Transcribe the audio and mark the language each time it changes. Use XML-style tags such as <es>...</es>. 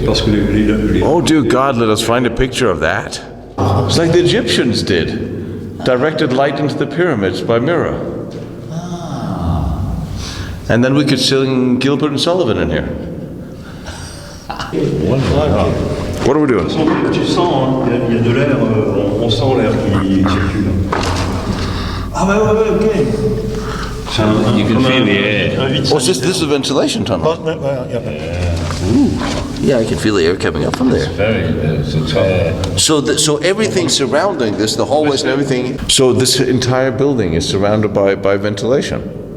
<fr>Parce que les</fr> <en>Oh, dear God, let us find a picture of that. It's like the Egyptians did. Directed light into the pyramids by mirror. And then we could sing Gilbert and Sullivan in here. What are we doing?</en> <fr>Tu sens, hein, il y a de l'air, on sent l'air qui circule. Ah bah ouais, ok. C'est</fr> <en>You can feel the air.</en> <fr>un vide</fr> <en>Oh, this is a ventilation tunnel.</en> <fr>Ouais, y a pas.</fr> <en>Yeah, I can feel the air coming up from there. It's a So everything surrounding this, the hallways and everything. So this entire building is surrounded by ventilation.</en>